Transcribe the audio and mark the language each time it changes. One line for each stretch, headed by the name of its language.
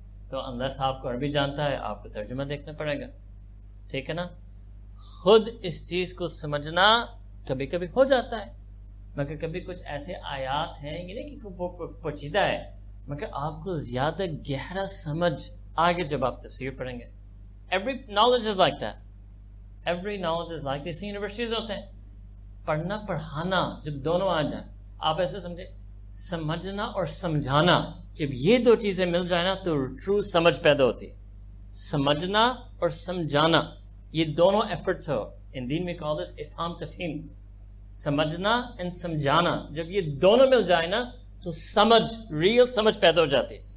Urdu: تو انلیس آپ کو عربی جانتا ہے آپ کو ترجمہ دیکھنا پڑے گا, ٹھیک ہے نا. خود اس چیز کو سمجھنا کبھی کبھی ہو جاتا ہے, مگر کبھی کچھ ایسے آیات ہیں یہ نہیں کہ وہ پیچیدہ ہے, مگر آپ کو زیادہ گہرا سمجھ آگے جب آپ تفسیر پڑھیں گے.
English: Every knowledge is like that. Every knowledge is like this.
Urdu: Universities ہوتے ہیں, پڑھنا پڑھانا جب دونوں آ جائیں, آپ ایسے سمجھے سمجھنا اور سمجھانا, جب یہ دو چیزیں مل جائیں نا تو ٹرو سمجھ پیدا ہوتی ہے. سمجھنا اور سمجھانا یہ دونوں ایفرٹس ہو. ان دین میں کال دس افہام تفہیم. سمجھنا اینڈ سمجھانا, جب یہ دونوں مل جائے نا تو سمجھ, ریئل سمجھ پیدا ہو جاتی ہے.